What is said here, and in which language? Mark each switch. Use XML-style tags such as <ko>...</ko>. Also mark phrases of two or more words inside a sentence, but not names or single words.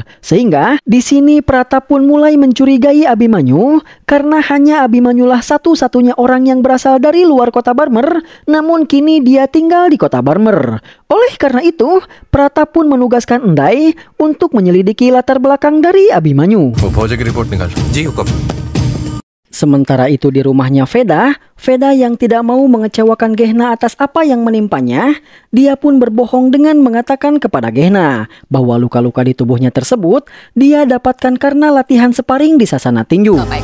<id>Sehingga di sini Pratap pun mulai mencurigai Abimanyu karena hanya Abimanyulah satu-satunya orang yang berasal dari luar kota Barmer, namun kini dia tinggal di kota Barmer. Oleh karena itu, Pratap pun menugaskan Endai untuk menyelidiki latar belakang dari Abimanyu.</id> <hi>वो फौजी की रिपोर्ट निकाल जी हुक्म।</hi> <id>Sementara itu di rumahnya Veda yang tidak mau mengecewakan Gehna atas apa yang menimpanya, dia pun berbohong dengan mengatakan kepada Gehna bahwa luka-luka di tubuhnya tersebut dia dapatkan karena latihan sparring di sasana tinju.</id>